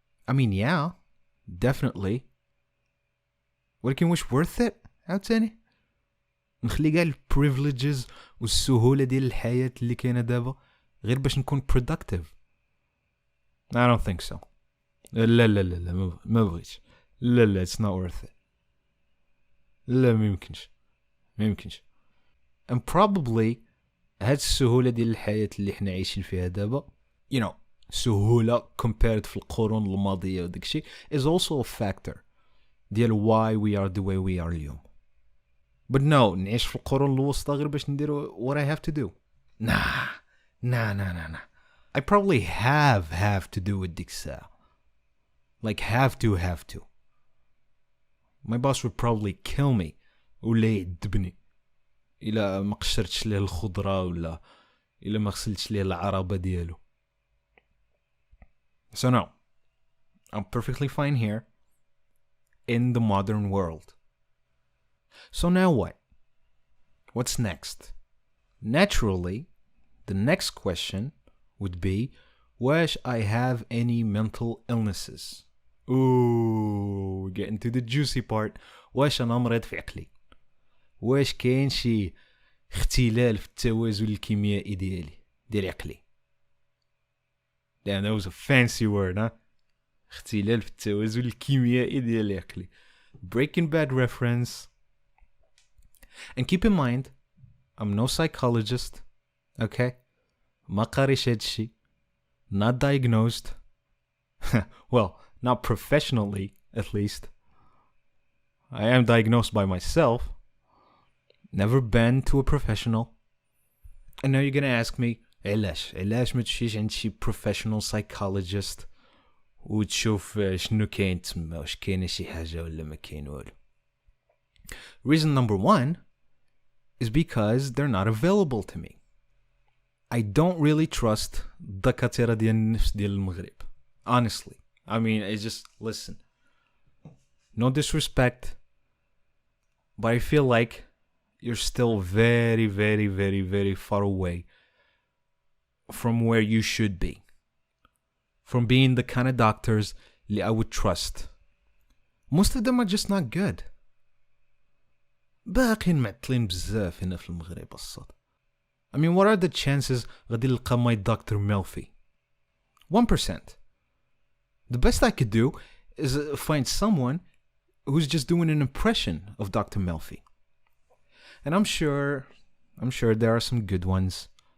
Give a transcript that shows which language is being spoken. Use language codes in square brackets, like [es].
[en] I mean yeah, definitely. [ar] ولكن واش [en] worth it [ar] عاوتاني؟ نخلي كاع البريفليجز والسهوله ديال الحياه اللي كاينه دابا غير باش نكون productive؟ [en] I don't think so. [ar] لا لا لا لا ما بغيتش. لا لا [en] it's not worth it. [ar] لا ما يمكنش. [en] and probably [ar] هاد السهوله ديال الحياه اللي حنا عايشين فيها دابا [en] you know سهوله compared [ar] في القرون الماضيه وداكشي [en] is also a factor ديال why we are the way we are [ar] اليوم. [en] But no, [ar] نعيش في القرون الوسطى غير باش نديرو [en] what I have to do. Nah. I probably have to do it ديك الساعة. Like have to. My boss would probably kill me [ar] ولا يعذبني إلا ما قشرتش ليه الخضرة ولا إلا ما غسلتش ليه العربة ديالو. [en] So no, I'm perfectly fine here in the modern world. So now what? What's next? Naturally, the next question would be, [ar] واش [en] I have any mental illnesses? Ooh, we're getting to the juicy part. [ar] واش أنا مريض في عقلي؟ واش كاين شي اختلال في التوازن الكيميائي ديال عقلي؟ [en] Damn, that was a fancy word, huh? [ar] اختلال في التوازن الكيميائي ديال عقلي. [en] Breaking Bad reference. And keep in mind, I'm no psychologist, okay? [ar] ما قاريش هادشي. [en] Not diagnosed. Well, not professionally, at least. I am diagnosed by myself. Never been to a professional. And now you're gonna ask me, [ar] علاش ما تمشيش عند شي professional psychologist وتشوف شنو كاين تما واش كاينه شي حاجه ولا ما كاين والو. [en] Reason number one is because they're not available to me. I don't really trust [ar] الدكاترة ديال النفس ديال المغرب. [en] Honestly. I mean, it's just, listen. No disrespect, but I feel like you're still very, very, very, very far away from where you should be. From being the kind of doctors that I would trust. Most of them are just not good. [ar] باقين معطلين بزاف هنا في المغرب الصاد. [en] I mean, what are the chances [ar] غادي نلقى [en] my Dr. Melfi? 1%. The best I could do is find someone who's just doing an impression of Dr. Melfi. And I'm sure there are some good ones.